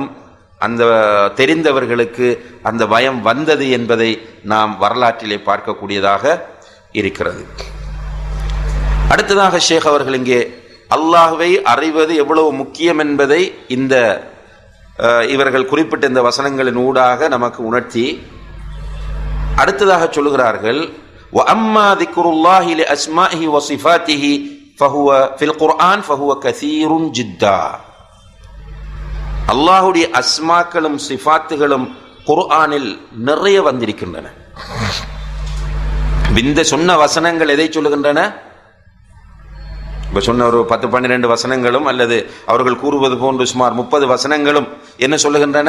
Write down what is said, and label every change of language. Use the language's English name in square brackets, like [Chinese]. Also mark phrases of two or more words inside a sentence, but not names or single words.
[Tamil] அந்த தெரிந்தவர்களுக்கு அந்த பயம் வந்தது என்பதை நாம் வரலாற்றிலே பார்க்கக்கூடியதாக இருக்கிறது. அடுத்ததாக ஷேக் அவர்கள் இங்கே அல்லாஹ்வை அறிவது எவ்வளவு முக்கியம் என்பதை இந்த இவர்கள் குறிப்பிட்ட இந்த வசனங்களின் ஊடாக நமக்கு உணர்த்தி அடுத்ததாக சொல்லுகிறார்கள், [Arabic] وَأَمَّا ذِكْرُ اللَّهِ لِأَسْمَائِهِ وَصِفَاتِهِ فَهُوَ فِي الْقُرْآنِ فَهُوَ كَثِيرٌ جِدًّا. [Tamil] அல்லாஹ்வுடைய அஸ்மாக்களும் சிஃபாத்துகளும் குர்ஆனில் நிறைய வந்திருக்கின்றன. இந்த சொன்ன வசனங்கள் எதை சொல்லுகின்றன? இப்ப சொன்ன ஒரு 10-12 வசனங்களும் அல்லது அவர்கள் கூறுவது போன்று சுமார் 30 வசனங்களும் என்ன சொல்லுகின்றன?